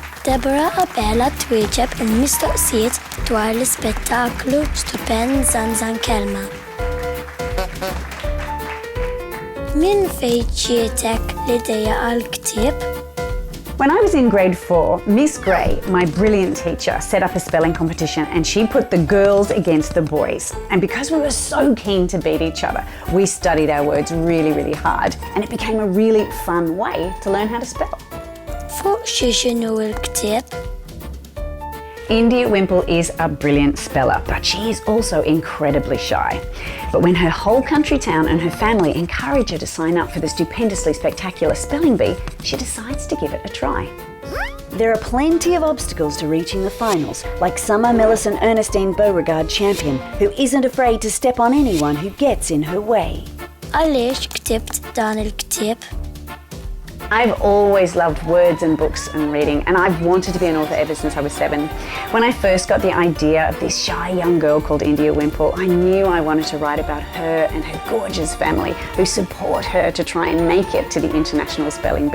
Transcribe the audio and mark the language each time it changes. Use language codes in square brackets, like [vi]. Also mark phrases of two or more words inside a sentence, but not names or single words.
[mt] Deborah Abela twieġeb il-mistoqsijiet dwar l-Ispettaklu Stupend Żanżan Kelma. Minn fejn ġietek l-idea għall-ktieb? [en] When I was in grade 4, Miss Gray, my brilliant teacher, set up a spelling competition and she put the girls against the boys. And because we were so keen to beat each other, we studied our words really, really hard and it became a really fun way to learn how to spell. [mt] Fuq x'inhu l-ktieb? [en] India Wimple is a brilliant speller, but she is also incredibly shy. But when her whole country town and her family encourage her to sign up for the stupendously spectacular spelling bee, she decides to give it a try. There are plenty of obstacles to reaching the finals, like Summer Millicent Ernestine Beauregard champion, who isn't afraid to step on anyone who gets in her way. [mt] Għaliex ktibt dan il-ktieb? [en] I've always loved words and books and reading, and I've wanted to be an author ever since I was 7. When I first got the idea of this shy young girl called India Wimple, I knew I wanted to write about her and her gorgeous family who support her to try and make it to the International Spelling Bee.